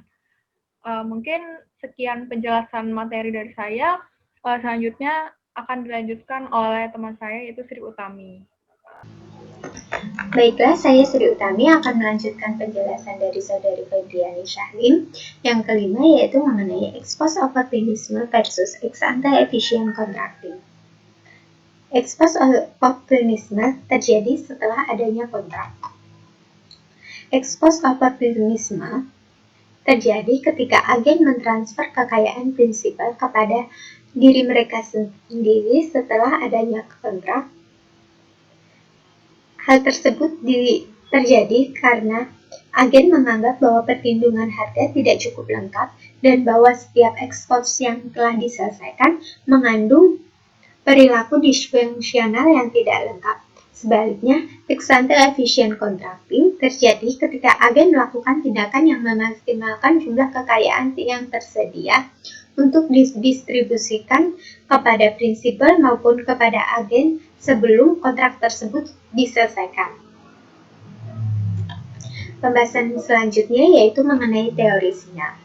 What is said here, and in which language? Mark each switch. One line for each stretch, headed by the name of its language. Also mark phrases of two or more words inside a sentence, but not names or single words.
Indonesian: Mungkin sekian penjelasan materi dari saya. Selanjutnya akan dilanjutkan oleh teman saya, yaitu Sri Utami. Baiklah, saya Sri Utami akan melanjutkan penjelasan dari Saudari Febriani Sahlim. Yang kelima yaitu mengenai
English: ex post opportunism versus ex ante efficient contracting. Ex post opportunism
Indonesian: terjadi setelah adanya kontrak.
English: Ex post opportunism
Indonesian: terjadi ketika agen mentransfer kekayaan prinsipal kepada diri mereka sendiri setelah adanya kontrak. Hal tersebut terjadi karena agen menganggap bahwa perlindungan harga tidak cukup lengkap dan bahwa setiap
English: ex post
Indonesian: yang telah diselesaikan mengandung perilaku disfungsional yang tidak lengkap. Sebaliknya,
English: ex ante efficient contracting
Indonesian: terjadi ketika agen melakukan tindakan yang memaksimalkan jumlah kekayaan yang tersedia untuk didistribusikan kepada prinsipal maupun kepada agen sebelum kontrak tersebut diselesaikan. Pembahasan selanjutnya yaitu mengenai teori sinyal.